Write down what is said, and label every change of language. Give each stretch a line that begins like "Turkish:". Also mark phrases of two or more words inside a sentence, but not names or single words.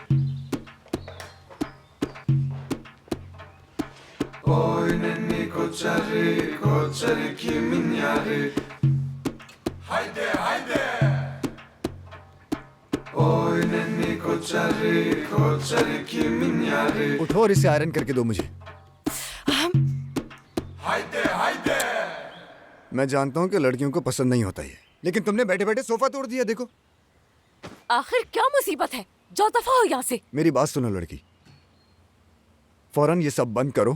Turkish: Oy nenni koçarı kimin yarı? Haydi haydi. Oy nenni koçarı kimin yarı?
Hindi: उठो और इसे आयरन करके दो मुझे। मैं जानता हूँ कि लड़कियों को पसंद नहीं होता ये, लेकिन तुमने बैठे बैठे सोफा तोड़ दिया। देखो, आखिर क्या मुसीबत है? जाओ दफा हो यहाँ से। मेरी बात सुनो लड़की, फौरन ये सब बंद करो।